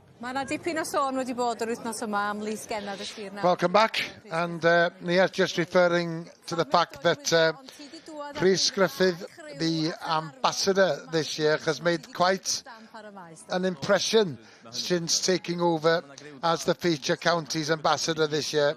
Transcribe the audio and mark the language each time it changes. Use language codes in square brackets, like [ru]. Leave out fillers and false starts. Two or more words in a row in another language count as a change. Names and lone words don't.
[cy] Mae yna dipyn o sôn wedi bod yr wythnos yma am lys genad y sir na. [en] Welcome back, and Nia's just referring to the fact that Rhys Griffith, the ambassador this year, has made quite an impression since taking over as the feature county's ambassador this year.